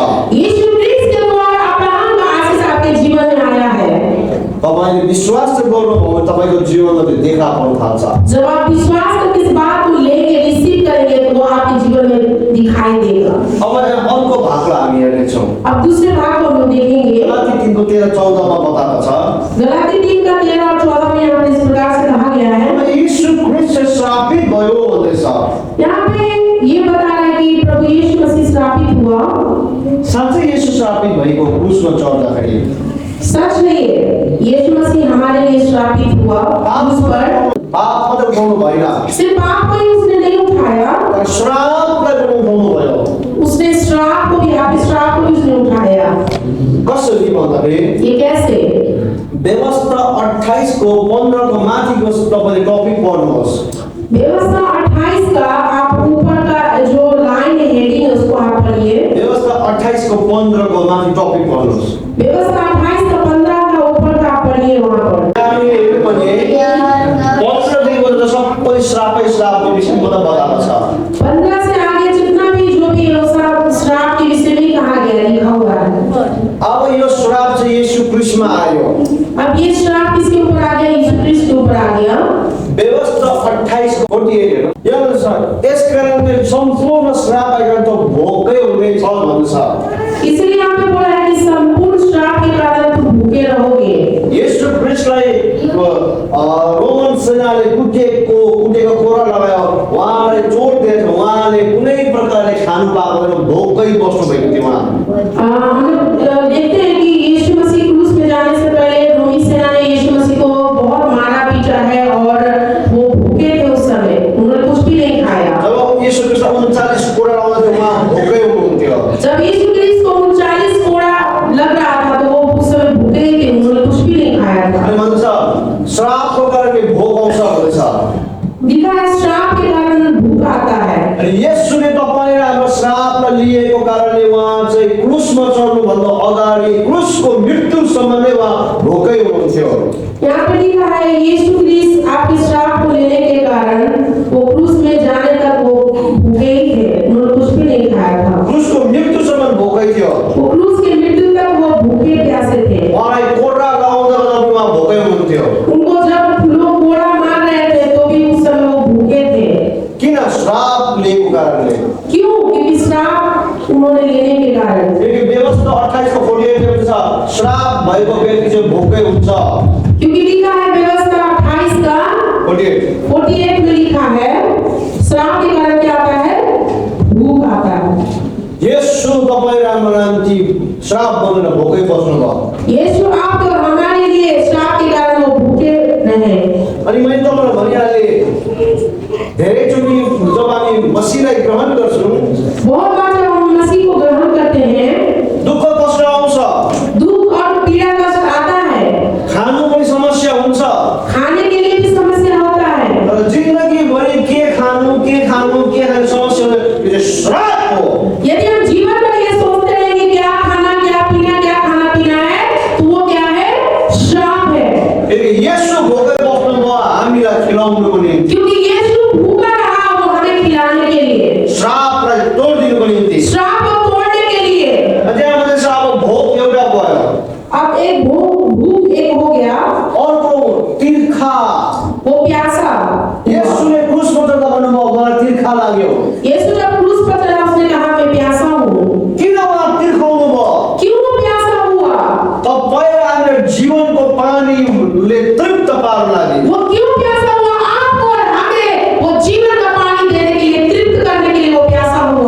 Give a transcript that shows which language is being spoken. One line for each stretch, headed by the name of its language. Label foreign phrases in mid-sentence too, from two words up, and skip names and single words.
Hindi: यीशु ख्रीष्ट के द्वारा अब्राहम का आशीष आपके जीवन में आया है।
Nepali: तपाईँले विश्वास चाहिँ गर्नुभयो भने तपाईँको जीवनमा त्यो देखा पर्न थाल्छ।
Hindi: जब आप विश्वास करके इस बात को लेंगे, रिसीव करेंगे, तो वो आपके जीवन में दिखाई देगा।
Nepali: अब अर्को भागलाई हामी हेर्नेछौँ।
Hindi: अब दूसरे भाग को हम देखेंगे।
Nepali: गलाती 3:13-14 बताएको छ।
Hindi: गलाती 3:13 और 14 में यहाँ पर इस प्रकार से कहा गया है।
Nepali: यीशु ख्रीष्ट चाहिँ श्रापित भयो भन्दैछ।
Hindi: यहाँ पे ये बता रहा है कि प्रभु यीशु मसीह श्रापित हुआ।
Nepali: साँच्चै यीशु श्रापित भएको क्रुसमा चढ्दाखेरि
Hindi: सच नहीं है। यीशु मसीह हमारे लिए श्रापित हुआ, उस पर
Nepali: पाप मात्र उठाउनु भएन,
Hindi: सिर्फ पाप को ही उसने नहीं उठाया,
Nepali: तर श्रापलाई पनि उठाउनु भयो।
Hindi: उसने श्राप को भी, आपके श्राप को भी उसने उठाया।
Nepali: कसरी भन्दाखेरि
Hindi: ये कैसे?
Nepali: व्यवस्था 28 को 15 को माथिको तपाईले टपिक पढ्नुहोस्।
Hindi: व्यवस्था 28 का आप ऊपर का जो लाइन है, हेडिंग है, उसको आप पढ़िए।
Nepali: व्यवस्था 28 को 15 को माथि टपिक पढ्नुहोस्।
Hindi: व्यवस्था 28 का 15 का ऊपर का आप पढ़िए वहाँ पर।
Nepali: हामी हेर्नु भने 15 देखिको त सबै श्रापै श्रापको विषयमा त बताएको छ।
Hindi: 15 से आगे जितना भी जो भी है, वो सब श्राप के विषय में कहा गया है, लिखा हुआ है।
Nepali: अब यो श्राप चाहिँ येशू क्रिस्टमा आयो।
Hindi: अब ये श्राप किसके ऊपर आ गया? यीशु क्रिस्ट के ऊपर आ गया।
Nepali: व्यवस्था 28 को 48 यहाँ छ, त्यसकारणले सम्पूर्ण श्राप आइकन त भोकै हुने छ भन्छ।
Hindi: इसलिए यहाँ पे बोला है कि संपूर्ण श्राप के कारण तुम भूखे रहोगे।
Nepali: येशू क्रिस्टलाई रोमन सेनाले कुटेको कोरा लगायो, उहाँलाई चोट दिएछ, उहाँले कुनै प्रकारले खानु पाएको छैन, भोकै बस्नु भएको थियो उहाँ।
Hindi: हम लोग देखते हैं कि यीशु मसीह क्रूस पे जाने से पहले रोमी सेना ने यीशु मसीह को बहुत मारा पीटा है और वो भूखे थे उस समय, उन्होंने कुछ भी नहीं खाया।
Nepali: जब येशू क्रिस्ट 39 कोरा लगाउँदा थियो, उहाँ भोकै हुनुहुन्थ्यो।
Hindi: जब यीशु क्रिस्ट को 39 कोड़ा लग रहा था तो वो उस समय भूखे ही थे, उन्होंने कुछ भी नहीं खाया था।
Nepali: अनि भन्छ श्रापको कारणले भोक आउँछ भन्दैछ।
Hindi: लिखा है श्राप के कारण भूख आता है।
Nepali: अनि येशूले तपाईले हाम्रो श्रापलाई लिएको कारणले उहाँ चाहिँ क्रुसमा चढ्नुभन्दा अगाडि क्रुसको मृत्युसम्म नै उहाँ भोकै हुनुहुन्थ्यो।
Hindi: यहाँ पे लिखा है यीशु क्रिस्ट आपके श्राप को लेने के कारण वो क्रूस में जाने तक वो भूखे ही थे, उन्होंने कुछ भी नहीं खाया था।
Nepali: क्रुसको मृत्युसम्म भोकै थियो।
Hindi: वो क्रूस के मृत्यु तक वो भूखे प्यासे थे।
Nepali: उहाँलाई कोर्रा लगाउँदा पनि उहाँ भोकै हुनुहुन्थ्यो।
Hindi: उनको जब लोग कोड़ा मार रहे थे तो भी उस समय वो भूखे थे।
Nepali: किन? श्राप लिएको कारणले।
Hindi: क्यों? क्योंकि श्राप उन्होंने लेने के कारण।
Nepali: क्योंकि व्यवस्था 28 को 48 में छ, श्राप भएको व्यक्ति चाहिँ भोकै हुन्छ।
Hindi: क्योंकि लिखा है व्यवस्था 28 का 48 में लिखा है श्राप के कारण क्या आता है? भूख आता है।
Nepali: येशू तपाईँ राम्रो नामति श्राप बनेर भोकै बस्नुभयो।
Hindi: यीशु आपको हमारे लिए श्राप के कारण वो भूखे रहे।
Nepali: अनि मैले तपाईँलाई भनिहालेँ, धेरैचोटि जब हामी मसीहलाई ग्रहण गर्छौँ,
Hindi: बहुत बार जब हम मसीह को ग्रहण करते हैं,
Nepali: दुःख कष्ट आउँछ,
Hindi: दुख और पीड़ा कष्ट आता है,
Nepali: खानु पनि समस्या हुन्छ,
Hindi: खाने के लिए भी समस्या होता है।
Nepali: तर जिन्दगीभरि के खानु समस्या हो, यो चाहिँ श्राप हो।
Hindi: यदि हम जीवन में ये सोचते हैं कि क्या खाना क्या पीना है, तो वो क्या है? श्राप है।
Nepali: यदि येशू भोकै बस्नुभयो हामीलाई खिलाउनुको निम्ति,
Hindi: क्योंकि यीशु भूखा रहा वो हमें खिलाने के लिए,
Nepali: श्रापलाई तोडिदिनुको निम्ति।
Hindi: श्राप को तोड़ने के लिए।
Nepali: त्यहाँ मात्रै छ, अब भोक एउटा भयो,
Hindi: अब एक भूख एक हो गया,
Nepali: अर्को तिर्खा।
Hindi: वो प्यासा।
Nepali: येशूले क्रुसमा चढ्दा भन्नुभयो मलाई तिर्खा लाग्यो।
Hindi: यीशु जब क्रूस पर चढ़ा उसने कहा मैं प्यासा हूँ।
Nepali: किन उहाँ तिर्खाउनु भयो?
Hindi: क्यों वो प्यासा हुआ?
Nepali: तपाईँ हाम्रो जीवनको पानीले तृप्त पार्न लागि।
Hindi: वो क्यों प्यासा हुआ? आपको और हमें वो जीवन का पानी देने के लिए, तृप्त करने के लिए वो प्यासा हुआ।